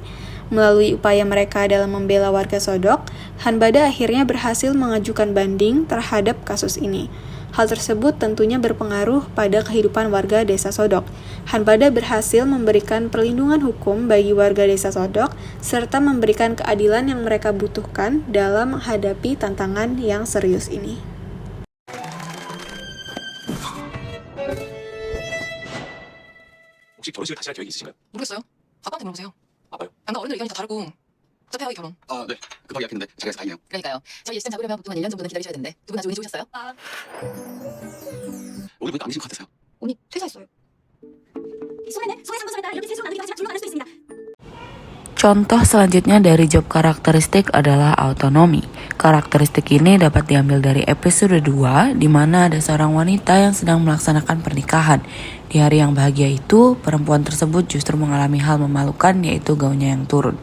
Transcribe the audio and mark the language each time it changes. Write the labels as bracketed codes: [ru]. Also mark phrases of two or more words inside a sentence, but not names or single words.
[id] Melalui upaya mereka dalam membela warga Sodok, Hanbada akhirnya berhasil mengajukan banding terhadap kasus ini. Hal tersebut tentunya berpengaruh pada kehidupan warga desa Sodok. Hanbada berhasil memberikan perlindungan hukum bagi warga desa Sodok, serta memberikan keadilan yang mereka butuhkan dalam menghadapi tantangan yang serius ini. [ko] 혹시 결혼식을 다시 할 계획이 있으신가요? 모르겠어요. 아빠한테 물어보세요. 아빠요? 양가 어른들 의견이 다 다르고 어차피 결혼. 아, 네. 급하게 예약했는데 잘 돼서 다행이네요. 그러니까요. 저희 예식장 잡으려면 보통 한 1년 정도는 기다리셔야 되는데 두 분 아주 운이 좋으셨어요? 오늘 보니까 안 계신 것 같아서요. 언니 퇴사했어요. 소매는 소의 상부선에 따라 이렇게 세수로 나누기도 하지만 둘로 나눌 수도 있습니다. [id] Contoh selanjutnya dari job karakteristik adalah autonomi. Karakteristik ini dapat diambil dari episode 2 di mana ada seorang wanita yang sedang melaksanakan pernikahan. Di hari yang bahagia itu, perempuan tersebut justru mengalami hal memalukan yaitu gaunnya yang turun.